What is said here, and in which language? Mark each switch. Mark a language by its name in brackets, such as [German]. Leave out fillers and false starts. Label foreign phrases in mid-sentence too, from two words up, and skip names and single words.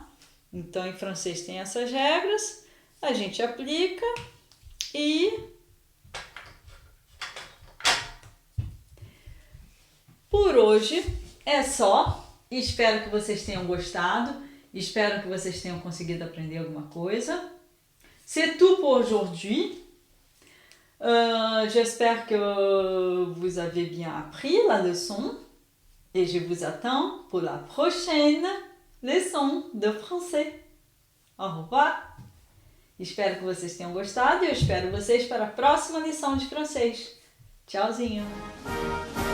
[Portuguese] Então, em francês tem essas regras, a gente aplica e por hoje é só. Espero que vocês tenham gostado, espero que vocês tenham conseguido aprender alguma coisa. [French] C'est tout pour aujourd'hui. J'espère que vous avez bien appris la leçon et je vous attends pour la prochaine leçon de français. Au revoir! [Portuguese] Espero que vocês tenham gostado e eu espero vocês para a próxima lição de francês. Tchauzinho!